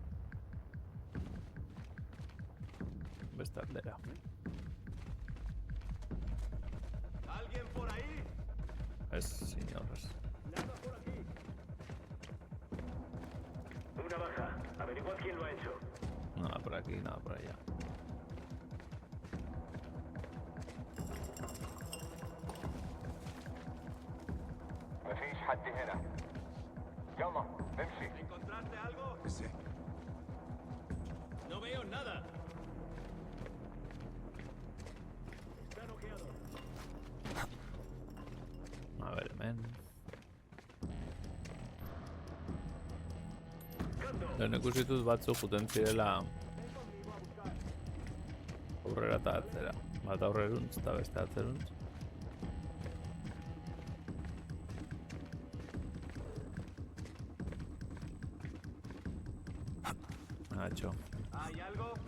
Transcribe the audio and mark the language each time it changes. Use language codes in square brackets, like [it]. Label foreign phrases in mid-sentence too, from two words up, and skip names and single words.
[eu] Bestaldera. [es] ¿Alguien por ahí? Es, señores. Nada por aquí. Una baja. Averiguad quién lo ha hecho. Nada por aquí, nada por allá. [ar] مفيش حد هنا. يلا امشي. [es] ¿Encontraste algo? Sí. No veo nada. Está noqueado. A ver, men. [eu] Lehen ikusi dut batzuk juten zirela aurrera eta atzera. Bat aurreruntz eta beste atzeruntz. [es] Nacho. ¿Hay algo?